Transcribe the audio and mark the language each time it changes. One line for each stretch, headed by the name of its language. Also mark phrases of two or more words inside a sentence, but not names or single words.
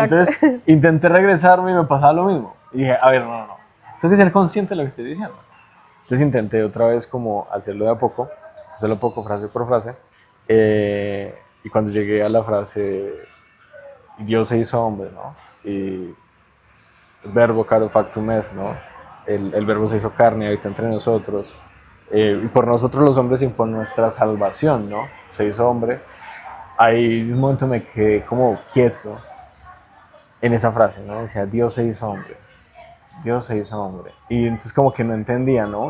Spanish: y entonces intenté regresarme y me pasaba lo mismo, y dije, a ver, no, tengo que ser consciente de lo que estoy diciendo. Entonces intenté otra vez como hacerlo de a poco, hacerlo poco, frase por frase, y cuando llegué a la frase, Dios se hizo hombre, ¿no? Y el
Latin: verbo caro factum est,
Spanish: ¿no? El verbo se hizo carne, habitó entre nosotros, y por nosotros los hombres y por nuestra salvación, ¿no? Se hizo hombre. Ahí un momento me quedé como quieto en esa frase, ¿no? Decía, Dios se hizo hombre, Dios se hizo hombre. Y entonces como que no entendía, ¿no?